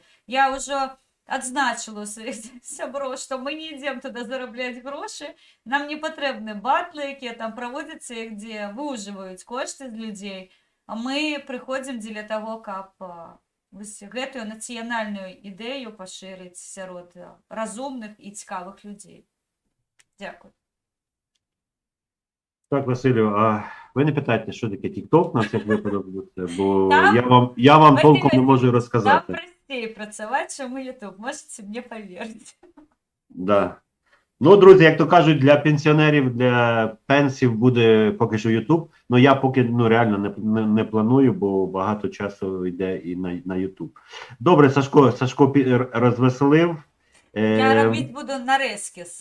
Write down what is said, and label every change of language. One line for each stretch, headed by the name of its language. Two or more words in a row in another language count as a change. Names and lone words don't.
Belarusian: Я ўжо адзначила у сваіх сяброў, што мы не ідзем туды зарабляць грошы, нам не патрэбны батлы, якія там праводзяцца, дзе выужываюць кошты з людзей, а мы прыходзім дзеля таго, каб гэтую нацыянальную ідэю пашырыць сярод разумных і цікавых людзей. Дзякуй.
Ukrainian: Так, Василю, а ви не питайте, що таке TikTok на всяк випадок, бо
Belarusian: Там,
Ukrainian: я вам
Belarusian: Василь,
Ukrainian: толком не можу
Belarusian: Нам
Ukrainian: розказати.
Belarusian: прасцей працаваць, чым у YouTube, можете мне паверыць. Да.
Ukrainian: Ну, друзі, як то кажуть, для пенсіонерів, для пенсів буде поки що YouTube. Ну, я поки реально не планую, бо багато часу йде і на YouTube. Добре, Сашко розвеселив. Я робити буду нарезки з